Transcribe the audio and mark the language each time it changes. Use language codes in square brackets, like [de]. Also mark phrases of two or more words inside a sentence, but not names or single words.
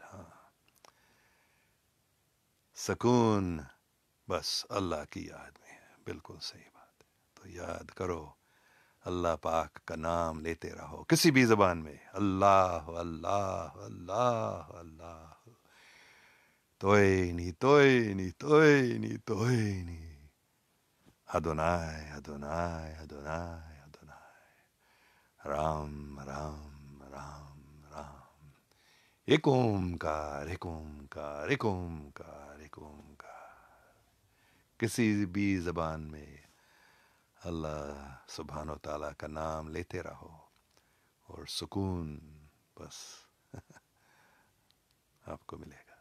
[ur] ہاں سکون بس اللہ کی یاد میں ہے. بالکل صحیح بات ہے. تو یاد کرو، اللہ پاک کا نام لیتے رہو کسی بھی زبان میں. اللہ اللہ اللہ اللہ. توئینی توئینی توئینی توئینی. ادونائے ادونائے ادونائے ادونائے. رام رام رام رام. ایک اومکار ایک اومکار ایک اومکار ایک اومکار. کسی بھی زبان میں [ar] اللہ سبحانہ و تعالیٰ [ur] کا نام لیتے رہو اور سکون بس آپ کو ملے گا.